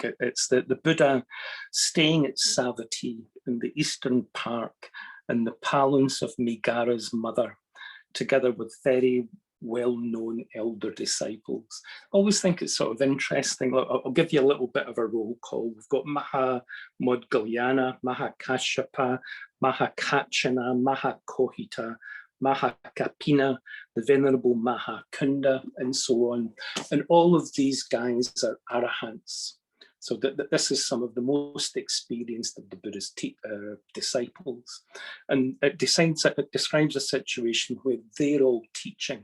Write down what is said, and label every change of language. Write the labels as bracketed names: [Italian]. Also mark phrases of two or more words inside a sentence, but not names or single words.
[English] It's the Buddha staying at Savatthi in the Eastern Park in the palace of Megara's mother, together with very well-known elder disciples. I always think it's sort of interesting. I'll give you a little bit of a roll call. We've got Maha Modgalyana, Maha Kashyapa, Maha Kachana, Maha Kohita, Maha Kapina, the Venerable Maha Kunda, and so on. And all of these guys are arahants. So this is some of the most experienced of the Buddha's disciples. And it describes a situation where they're all teaching.